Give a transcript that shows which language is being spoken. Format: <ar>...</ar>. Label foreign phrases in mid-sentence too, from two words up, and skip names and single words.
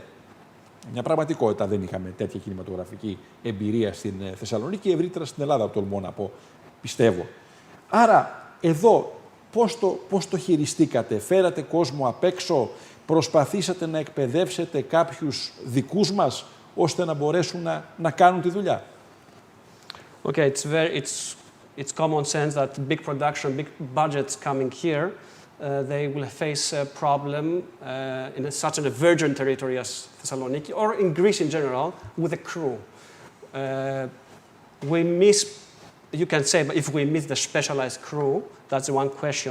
<el>Μια πραγματικότητα, δεν είχαμε τέτοια κινηματογραφική εμπειρία στην Θεσσαλονίκη και ευρύτερα στην Ελλάδα, τολμώ να πω, πιστεύω. Άρα, εδώ πώς το χειριστήκατε, φέρατε κόσμο απ' έξω, προσπαθήσατε να εκπαιδεύσετε κάποιους δικούς μας, ώστε να μπορέσουν να κάνουν τη δουλειά.</el> <en>Okay, it's common sense that big production, big budgets coming here, they will face a problem in such a virgin territory as Thessaloniki, or in Greece in general, with a crew. We miss, you can say, if we miss the specialized crew, that's one question.</en>